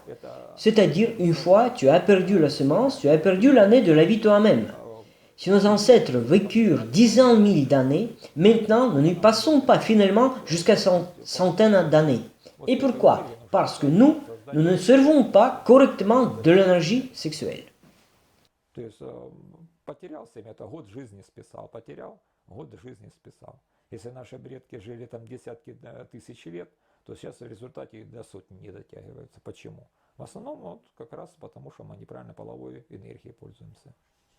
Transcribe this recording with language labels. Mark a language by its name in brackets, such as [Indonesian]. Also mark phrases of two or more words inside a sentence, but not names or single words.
[French] C'est-à-dire, une fois tu as perdu la semence, tu as perdu l'année de la vie toi-même. Si nos ancêtres vécurent 10 000 d'années, maintenant nous ne passons pas finalement jusqu'à centaines d'années. Et pourquoi? Parce que nous ne servons pas correctement de l'énergie sexuelle. [Russian] То есть потерял 7, это год жизни списал, потерял, год жизни списал. Если наши предки жили там десятки тысяч лет, то сейчас в результате до сотни не дотягиваются. Почему? В основном вот как раз потому, что мы неправильно половой энергией пользуемся.